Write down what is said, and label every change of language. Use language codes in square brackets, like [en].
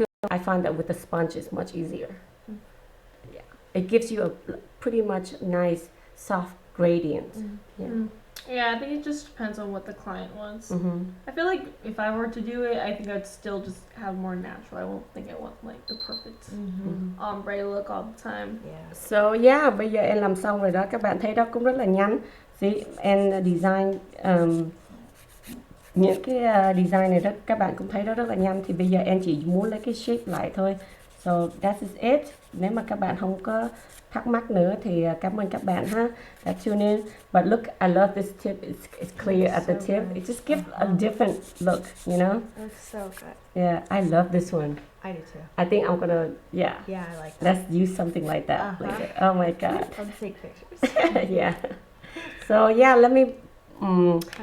[en] I find that with the sponge is much easier. Yeah, it gives you a pretty much nice soft gradient. Yeah, I think it just depends on what the client wants. Mm-hmm. I feel like if I were to do it, I think I'd still just have more natural. I won't think I want like the perfect ombre look all the time. Yeah. [vi] So yeah, bây giờ em làm xong rồi đó, các bạn thấy đó cũng rất là nhanh. See, and design những cái design này đó các bạn cũng thấy đó rất là nhanh. Thì bây giờ em chỉ muốn lấy cái shape lại thôi. [en] So that is it. [vi] Nếu mà các bạn không có thắc mắc nữa thì cảm ơn các bạn ha. [en] That tune in. But look, I love this tip. It's clear at the so tip. good. It just gives a different look, you know. It looks so good. Yeah, I love this one. I do too. I think I'm gonna Yeah, I like that. let's use something like that later. Oh my god. I'll take pictures. Yeah. So yeah, let me I like